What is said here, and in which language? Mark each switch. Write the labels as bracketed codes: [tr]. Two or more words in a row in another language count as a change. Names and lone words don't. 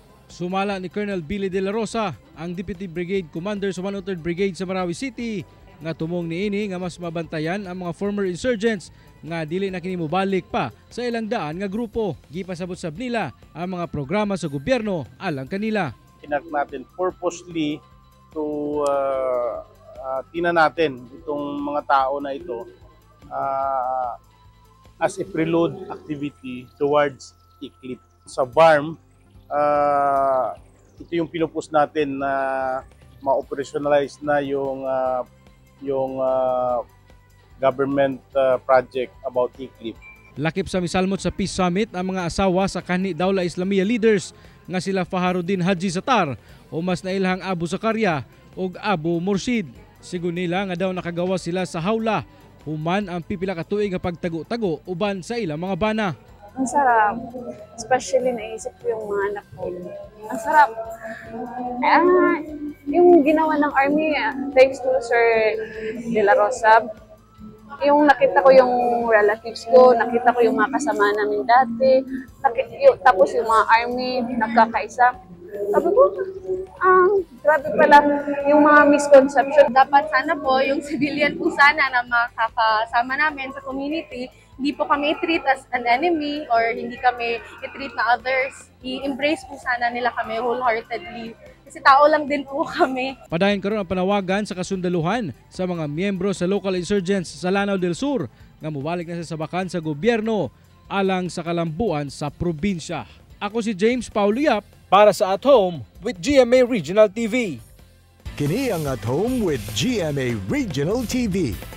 [ceb] Sumala ni Colonel Billy De La Rosa, ang [en] Deputy Brigade Commander [ceb] sa 103rd Brigade sa Marawi City, nga tumong niini nga mas mabantayan ang mga [en] former insurgents [ceb] nga dili na kini mobalik pa sa ilang daan nga grupo. Gipasabot sab nila ang mga programa sa gobyerno alang kanila. [tl] Tinak natin purposely to tinan natin itong mga tao na ito [en] as a prelude activity towards ICLIP. [tl] Sa BARM, ito yung pinupus natin na ma-operationalize na yung [en] government project about ICLIP. [ceb] Lakip sa misalmot sa Peace Summit ang mga asawa sa kanhi Dawla Islamia leaders nga sila Faharuddin Haji Satar o mas nailhang Abu Zakaria ug Abu Mursid. Sigun nila nga daw nakagawa sila sa hawla human ang pipila ka tuig nga pagtago-tago uban sa ilang mga bana. [tl] Ang sarap. Especially naisip ko yung mga anak ko. Ang sarap. Yung ginawa ng army, thanks to Sir De La Rosa, yung nakita ko yung relatives ko, nakita ko yung mga kasama namin dati, tapos yung mga army, nagkakaisa. Sabi ko, grabe pala yung mga misconception. Dapat sana po yung civilian po sana na makakasama namin sa community hindi po kami i-treat [en] as an enemy [tl] or hindi kami i-treat na others. I-embrace po sana nila kami wholeheartedly. Kasi tao lang din po kami. [ceb] Padayon karon ang panawagan sa kasundaluhan sa mga miyembro sa [en] local insurgents [ceb] sa Lanao del Sur nga mubalik na sa sabakan sa gobyerno alang sa kalambuan sa probinsya. Ako si James Paulo Yap para sa At Home with GMA Regional TV. Kini ang At Home with GMA Regional TV.